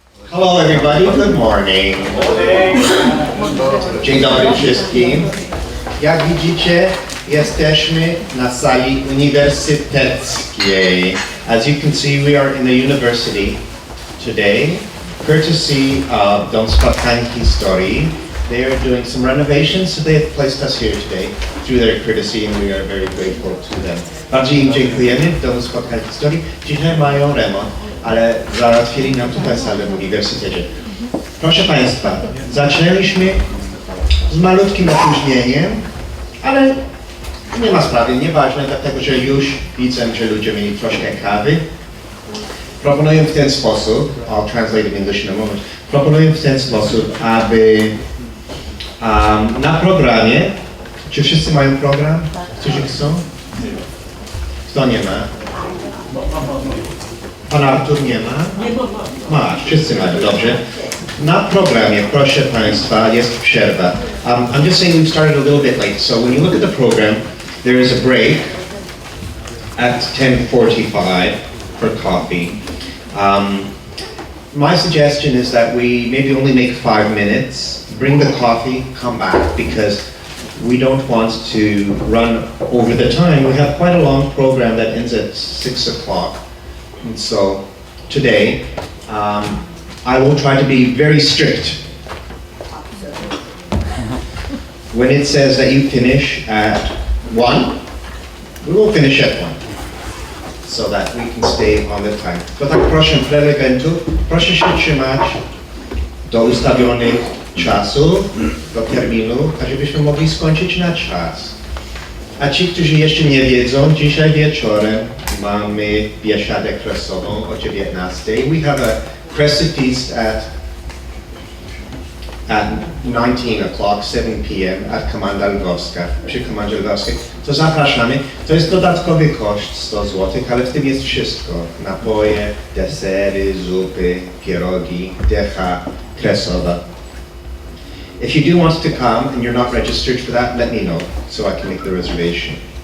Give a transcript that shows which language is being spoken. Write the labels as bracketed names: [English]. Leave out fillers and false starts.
[English] Hello everybody, good morning. [Polish] Dzień dobry wszystkim. Jak widzicie, jesteśmy na sali uniwersyteckiej. [English] As you can see, we are in the university today, courtesy of Dom Spotkań Historii. They are doing some renovations, so they have placed us here today through their courtesy, and we are very grateful to them. [Polish] Bardzo im dziękujemy w Domu Spotkań Historii. Dzisiaj mają remont, ale załatwili nam tutaj salę w uniwersytecie. Proszę Państwa, zaczęliśmy z malutkim opóźnieniem, ale nie ma sprawy, nieważne, dlatego że już widzę, że ludzie mieli troszkę kawy. Proponuję w ten sposób, [English] I'll translate in English in a moment, [Polish] proponuję w ten sposób, aby na programie, czy wszyscy mają program? Którzy chcą? Kto nie ma? Pan Artur nie ma? Masz, wszyscy mają, dobrze. Na programie, proszę Państwa, jest przerwa. [English] I'm just saying we've started a little bit late, so when you look at the program, there is a break at 10:45 for coffee. My suggestion is that we maybe only make 5 minutes, bring the coffee, come back, because we don't want to run over the time. We have quite a long program that ends at 6 o'clock. And so today, I will try to be very strict. When it says that you finish at 1, we will finish at 1. So that we can stay on the time. [Polish] To tak proszę prelegentów, proszę się trzymać do ustawionych czasów, do terminu, tak żebyśmy mogli skończyć na czas. A ci, którzy jeszcze nie wiedzą, dzisiaj wieczorem mamy biesiadę kresową o 19. [English] We have a crescent feast at 19 o'clock, 7 p.m. at [Polish] Komanda Lwowska, przy Komandzie Lwowskiej. To zapraszamy. To jest dodatkowy koszt 100 zł, ale w tym jest wszystko. Napoje, desery, zupy, pierogi, decha kresowa. [English] If you do want to come and you're not registered for that, let me know, so I can make the reservation.